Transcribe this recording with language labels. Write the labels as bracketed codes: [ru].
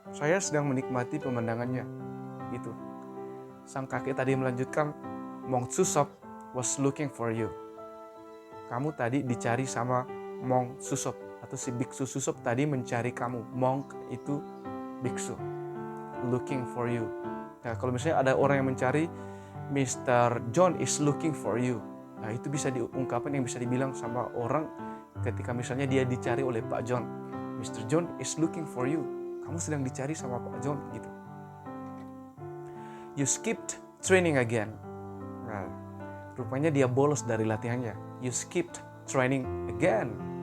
[id] Saya sedang menikmati pemandangannya. Gitu. Sang kakek tadi melanjutkan, Mong Susop [en] was looking for you. [id] Kamu tadi dicari sama Mong Susop. Atau si biksu Susop tadi mencari kamu. Monk itu biksu. [en] Looking for you. [id] Nah, kalau misalnya ada orang yang mencari, [en] Mr. John is looking for you. [id] Nah, itu bisa diungkapkan yang bisa dibilang sama orang ketika misalnya dia dicari oleh Pak John. [en] Mr. John is looking for you. [id] Kamu sedang dicari sama Pak John gitu. [en] You skipped training again. [id] Nah, rupanya dia bolos dari latihannya. [en] You skipped training again.